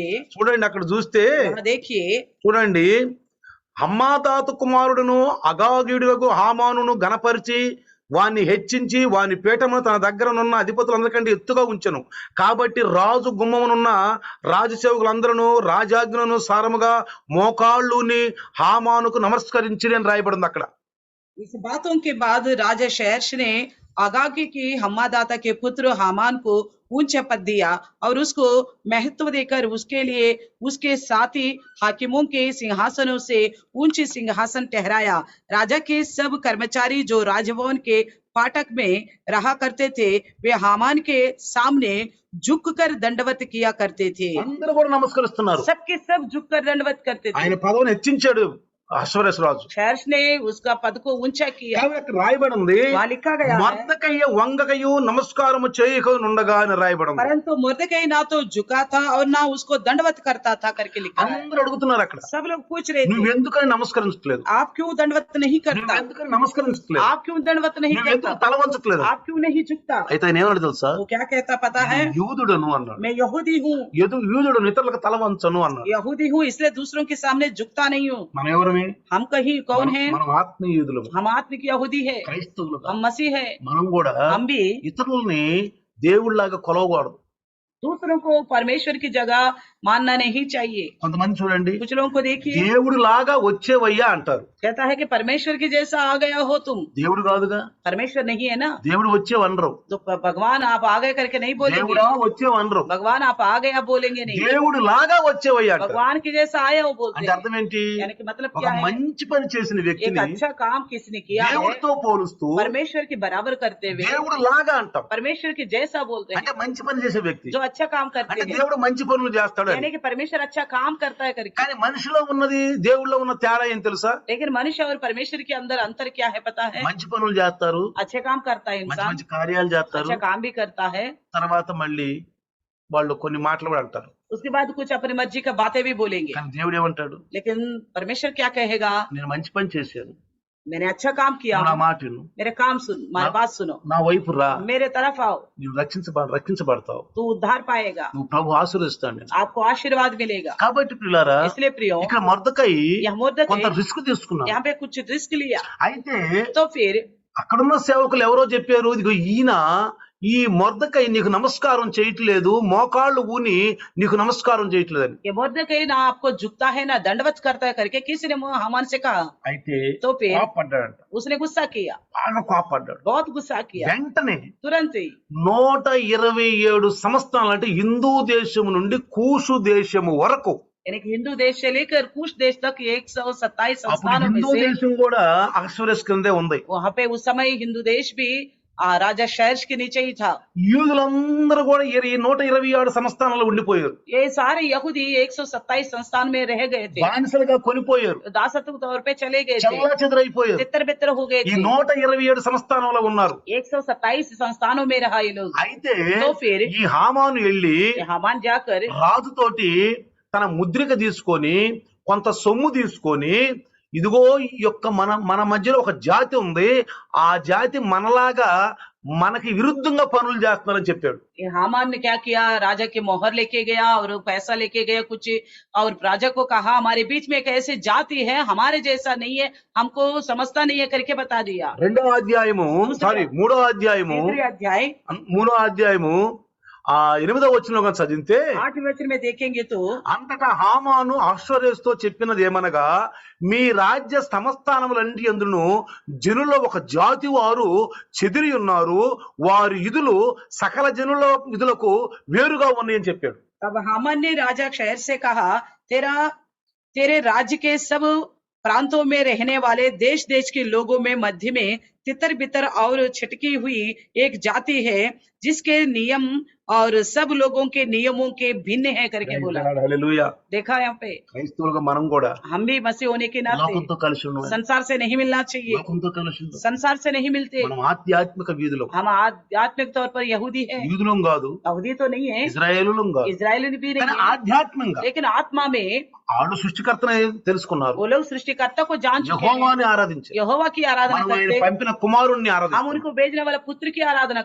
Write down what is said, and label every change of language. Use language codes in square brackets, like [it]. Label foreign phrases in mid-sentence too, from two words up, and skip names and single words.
[te] చూడండి, అక్కడ చూస్తే [hi] वहाँ देखिए, [te] చూడండి, హమ్మాతాతు కుమారుడును అగాగీయుడుగు హామానును గణపరిచి వాని హెచ్చించి వాని పీఠమును తన దగ్గరనున్న అధిపతులందరికంటే ఎత్తుగా ఉంచెను. కాబట్టి రాజు గుమ్మమునున్న రాజసేవకులందరూ రాజాజ్ఞను సారముగా మోకాళ్ళుని హామానుకు నమస్కరించిరి అని రాయబడింది అక్కడ. [hi] इस बातों के बाद राजा शहर्ष ने आगागी की हम्मादाता के पुत्र हामान को ऊंचा पद दिया और उसको महत्व देकर उसके लिए उसके साथी हाकिमों के सिंहासनों से ऊंचे सिंहासन ठहराया। राजा के सब कर्मचारी जो राजभवन के फाटक में रहा करते थे वे हामान के सामने झुककर दंडवत किया करते थे। [te] అందరూ కూడా నమస్కరిస్తున్నారు. [hi] सबके सब झुककर दंडवत करते थे। [te] ఆయన పదవిని హెచ్చించాడు అశ్వరేష్ రాజు. [hi] शहर्ष ने उसका पद को ऊंचा किया। [te] కాబట్టి అక్కడ రాయబడింది [hi] वहाँ लिखा गया है, [te] మొర్దెకయ్య వంగకయు నమస్కారము చేయకనుండగా అని రాయబడింది. [hi] परंतु मुर्दकई ना तो झुका था और ना उसको दंडवत करता था करके लिखा है। [te] అందరూ అడుగుతున్నారు అక్కడ, [hi] सब लोग पूछ रहे थे, [te] నువ్వు ఎందుకని నమస్కరించట్లేదు, [hi] आप क्यों दंडवत नहीं [te] నువ్వు [hi] करता, [te] ఎందుకని నమస్కరించట్లేదు, [hi] आप क्यों दंडवत नहीं [te] నువ్వు ఎందుకు [hi] करता, [te] తల వంచట్లేదు. [hi] आप क्यों नहीं झुकता। [te] అయితే ఆయన ఏమన్నాడు తెలుసా, [hi] वो क्या कहता पता है, [te] యూదుడను అన్నాడు. [hi] मैं यहूदी हूँ, [te] యూదుడు ఇతరులకు తల వంచను అన్నాడు. [hi] यहूदी हूँ इसलिए दूसरों के सामने झुकता नहीं हूँ। [te] మనం ఎవరమే, [hi] हम कहीं कौन है, [te] మనం ఆత్మీయుదులు, [hi] हम आत्मिक यहूदी है, [te] క్రైస్తవులు. [hi] हम मसीह है। [te] మనం కూడా [hi] हम भी [te] ఇతరులని దేవుళ్ళలాగా కొలవకూడదు. [hi] दूसरों को परमेश्वर की जगह मानना नहीं चाहिए। [te] కొంతమంది చూడండి, [hi] कुछ लोगों को देखिए, [te] దేవుడు లాగా వచ్చేవయ్యా అంటారు. [hi] कहता है कि परमेश्वर के जैसा आ गया हो तुम, [te] దేవుడు కాదుగా, [hi] परमेश्वर नहीं है ना, [te] దేవుడు వచ్చేవనరు. [hi] तो भगवान आप आ गए करके नहीं बोलेंगे, [te] దేవుడా వచ్చేవనరు. [hi] भगवान आप आ गए आप बोलेंगे नहीं, [te] దేవుడు లాగా వచ్చేవయ్యా అంటారు. [hi] भगवान के जैसा आया वो बोलते [te] అంటే [hi] हैं। [te] అర్థం ఏంటి, [hi] यानी कि मतलब [te] ఒక [hi] क्या है, [te] మంచి పని చేసిన [hi] एक [te] వ్యక్తిని [hi] अच्छा काम किसने किया है [te] దేవుడితో పోలుస్తూ [hi] परमेश्वर के बराबर करते हुए [te] దేవుడు లాగా అంటాం. [hi] परमेश्वर के जैसा बोलते हैं, [te] అంటే మంచి పని చేసే వ్యక్తి, [hi] जो अच्छा काम करते [te] అంటే [hi] हैं, [te] దేవుడు మంచి పనులు చేస్తాడు అని. [hi] यानी कि परमेश्वर अच्छा काम करता है करके। [te] కానీ మనిషిలో ఉన్నది దేవుళ్ళలో ఉన్న తేడా ఏం తెలుసా, [hi] लेकिन मनुष्य और परमेश्वर के अंदर अंतर क्या है पता है, [te] మంచి పనులు చేస్తారు, [hi] अच्छे काम करता है [te] మంచి [hi] इंसान, [te] మంచి కార్యాలు చేస్తారు, [hi] अच्छा काम भी करता है, [te] తర్వాత మళ్ళీ వాళ్ళు కొన్ని మాటలు కూడా అంటారు. [hi] उसके बाद कुछ अपनी मर्जी का बातें भी बोलेंगे। [te] కానీ దేవుడు ఏమంటాడు, [hi] लेकिन परमेश्वर क्या कहेगा, [te] నేను మంచి పని చేశాను, [hi] मैंने अच्छा काम किया, [te] నువ్వు నా మాట విను, [hi] मेरे काम सुन, मेरी बात सुनो, [te] నా వైపు రా, [hi] मेरे तरफ आओ, [te] నువ్వు రక్షించబడతావు, [hi] तू उद्धार पाएगा, [te] నువ్వు ప్రభు ఆశీర్వదిస్తాడు నేను. [hi] आपको आशीर्वाद मिलेगा। [te] కాబట్టి ప్రియులారా, [hi] इसलिए प्रियो, [te] ఇక్కడ మొర్దెకై [hi] यह मुर्दकई [te] కొంత రిస్క్ తీసుకున్నాడు. [hi] यहाँ पे कुछ रिस्क लिया, [te] అయితే [hi] तो फिर [te] అక్కడున్న సేవకులు ఎవరో చెప్పారు, ఇదిగో ఈయన ఈ మొర్దెకై నీకు నమస్కారం చేయట్లేదు, మోకాళ్ళు ఊని నీకు నమస్కారం చేయట్లేదని. [hi] ये मुर्दकई ना आपको झुकता है ना दंडवत करता है करके किसी ने हामान से कहा, [te] అయితే [hi] तो फिर [te] కోపడ్డాడంట, [hi] उसने गुस्सा किया, [te] బాగా కోపడ్డాడు. [hi] बहुत गुस्सा किया, [te] వెంటనే [hi] तुरंत ही [te] 127 సంవత్సరాలు, అంటే హిందూ దేశము నుండి కూషు దేశము వరకు, [hi] यानी कि हिंदू देश से लेकर कुछ देश तक 127 [te] అప్పుడు [hi] संस्थानों में [te] హిందూ [hi] से [te] దేశం కూడా అహశ్వరేష్ కిందే ఉంది. [hi] वहाँ पे उस समय हिंदू देश भी राजा शहर्ष के नीचे ही था। [te] యూదులందరూ కూడా ఈ 127 సంస్థానాలు ఉండిపోయారు, [hi] ये सारे यहूदी 127 संस्थान में रह गए थे, [te] బానిసలుగా కొనిపోయారు, [hi] दासत्व के तौर पे चले गए थे, [te] చల్లా చెదరైపోయారు. [hi] तितर बितर हो गए [te] ఈ [hi] थे, [te] 127 సంస్థానంలో ఉన్నారు. [hi] 127 संस्थानों में रहा ये लोग। [te] అయితే [hi] तो फिर [te] ఈ హామాను వెళ్ళి [hi] हामान जाकर [te] రాజుతోటి తన ముద్రిక తీసుకొని కొంత సొమ్ము తీసుకొని, ఇదిగో ఈ యొక్క మన మధ్యలో ఒక జాతి ఉంది, ఆ జాతి మనలాగా మనకి విరుద్ధంగా పనులు చేస్తున్నారని చెప్పాడు. [hi] ये हामान ने क्या किया, राजा की मोहर लेके गया और पैसा लेके गया कुछ, और राजा को कहा हमारे बीच में एक ऐसी जाति है हमारे जैसा नहीं है, हमको समझता नहीं है करके बता दिया। [te] 3వ అధ్యాయము 3వ అధ్యాయము [hi] तीसरे अध्याय [te] 3వ అధ్యాయము 8వ వచనంలో కనుక చదివితే, [hi] 8वें वचन में देखेंगे तो [te] అంతటా హామాను అహశ్వేరోషుతో చెప్పినది ఏమనగా, మీ రాజ్య సంస్థానములన్నిటి యందును జనుల్లో ఒక జాతి వారు చెదిరి ఉన్నారు, వారి విధులు సకల జనుల విధులకు వేరుగా ఉన్నాయని చెప్పాడు. [hi] तब हामान ने राजा शहर से कहा, तेरे राज्य के सब प्रांतों में रहने वाले देश देश के लोगों में मध्य में तितर बितर और छिटकी हुई एक जाति है, जिसके नियम और सब लोगों के नियमों के भिन्न है करके बोला। [te] హల్లెలూయా. [hi] देखा यहाँ पे, [te] క్రైస్తవులుగా మనం కూడా [hi] हम भी मसीह होने के नाते [te] లోకంతో కలిసి ఉన్నాం, [hi] संसार से नहीं मिलना चाहिए, [te] లోకంతో కలిసి ఉన్నాం. [hi] संसार से नहीं मिलते, [te] మనం ఆధ్యాత్మిక వీధులు, [hi] हम आध्यात्मिक तौर पर यहूदी है, [te] యూదులం కాదు, [hi] यहूदी तो नहीं है, [te] ఇజ్రాయేలులం కాదు, [hi] इजरायली भी [te] కానీ [hi] नहीं है, [te] ఆధ్యాత్మికంగా [hi] लेकिन आत्मा में [te] వాళ్ళు సృష్టికర్తనే తెలుసుకున్నారు, [hi] वो लोग सृष्टिकर्ता को जान चुके हैं, [te] యెహోవాని ఆరాధించారు. [hi] यहोवा की आराधना [te] మనం ఆయన [hi] करते, [te] పంపిన కుమారుణ్ణి [hi] हम [te] ఆరాధిస్తున్నాం. [hi] उनको भेजने वाले पुत्र की आराधना